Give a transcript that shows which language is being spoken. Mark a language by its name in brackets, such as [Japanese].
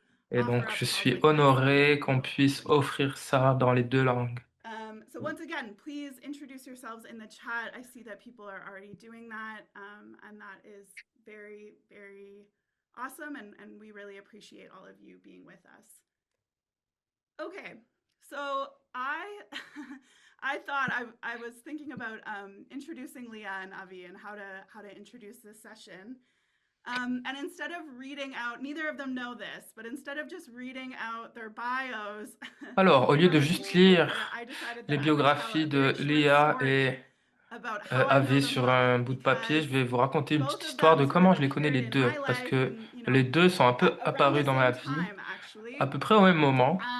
[French] Et donc, je suis honoré qu'on puisse offrir ça dans les deux langues. [English] So once again, please introduce yourselves in the chat. I see that people are already doing that, and that is very, very awesome, and we really appreciate all of you being with us. Okay, so I thought I was thinking about introducing Leah and Avi and how to introduce this session. And instead of reading out, neither of them know this, but instead of just reading out their bios. [French] Alors, au lieu de juste lire les biographies de Léa et Avi sur un bout de papier, je vais vous raconter une petite histoire de comment je les connais les deux, parce que les deux sont un peu apparus dans ma vie à peu près au même moment.